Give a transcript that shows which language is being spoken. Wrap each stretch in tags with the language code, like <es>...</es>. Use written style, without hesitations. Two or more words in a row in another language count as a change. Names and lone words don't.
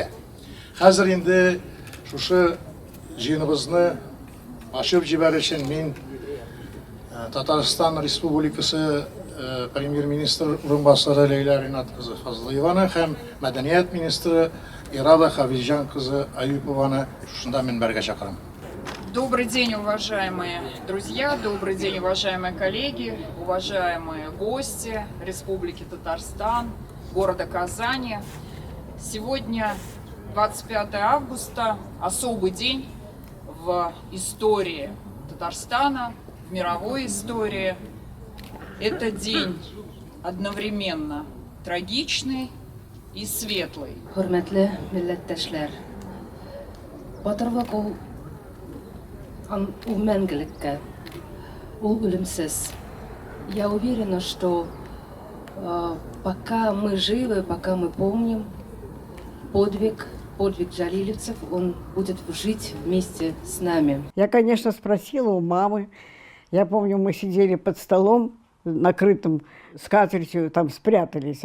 <tt>Хәзер инде шушы җыеныбызны ачып җибәрер өчен мин Татарстан Республикасы премьер-министр урынбасары Ләйлә Ринат кызы Фазлыеваны һәм мәдәният министры Ирада Хавиҗан кызы Аюпованы шунда минбәргә чакырам.</tt> <ru>Добрый день, уважаемые друзья, добрый день, уважаемые коллеги, уважаемые гости Республики Татарстан, города Казани. Сегодня 25 августа, особый день в истории Татарстана, в мировой истории. Это день одновременно трагичный и светлый.</ru> <tt>Хөрмәтле милләттәшләр, батырлык ул мәңгелеккә, ул үлемсез.</tt> <ru>Я уверена, что пока мы живы, пока мы помним подвиг джалилевцев, он будет жить вместе с нами. Я, конечно, спросила у мамы. Я помню, мы сидели под столом, накрытым скатертью, там спрятались.</ru>